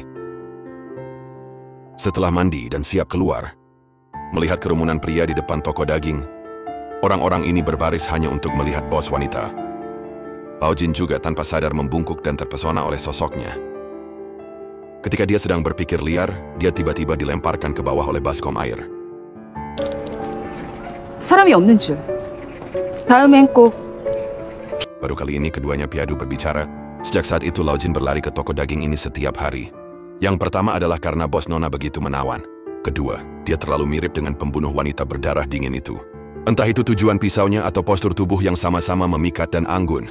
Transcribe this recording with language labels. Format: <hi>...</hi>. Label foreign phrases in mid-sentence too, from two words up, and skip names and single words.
<id>Setelah mandi dan siap keluar, melihat kerumunan pria di depan toko daging, orang-orang ini berbaris hanya untuk melihat bos wanita. Lao Jin juga tanpa sadar membungkuk dan terpesona oleh sosoknya. Ketika dia sedang berpikir liar, dia tiba-tiba dilemparkan ke bawah oleh baskom air.</id> <ko>사람이 없는 줄. 다음엔 꼭</ko> <id>Baru kali ini keduanya piadu berbicara. Sejak saat itu Lao Jin berlari ke toko daging ini setiap hari. Yang pertama adalah karena bos Nona begitu menawan. Kedua, dia terlalu mirip dengan pembunuh wanita berdarah dingin itu. Entah itu tujuan pisaunya atau postur tubuh yang sama-sama memikat dan anggun.</id>